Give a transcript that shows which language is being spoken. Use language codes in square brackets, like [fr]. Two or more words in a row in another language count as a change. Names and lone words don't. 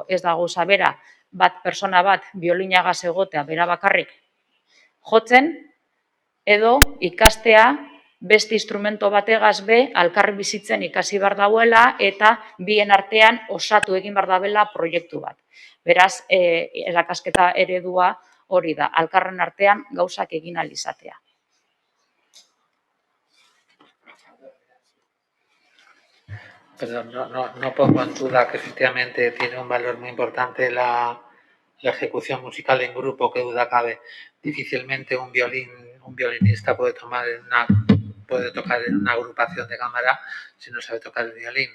[eu] Ez da gauza bera, persona bat biolinagaz egotea bera bakarrik jotzen, edo ikastea beste instrumento bategaz be alkarri bizitzen ikasi behar dauela eta bien artean osatu egin behar dabela proiektu bat. Beraz, erakasketa eredua hori da, alkarren artean gauzak egin ahal izatea. [es] Perdón, no pongo en duda que efectivamente tiene un valor muy importante la ejecución musical en grupo, que duda cabe. Difícilmente un violinista puede tocar en una agrupación de cámara si no sabe tocar el violín.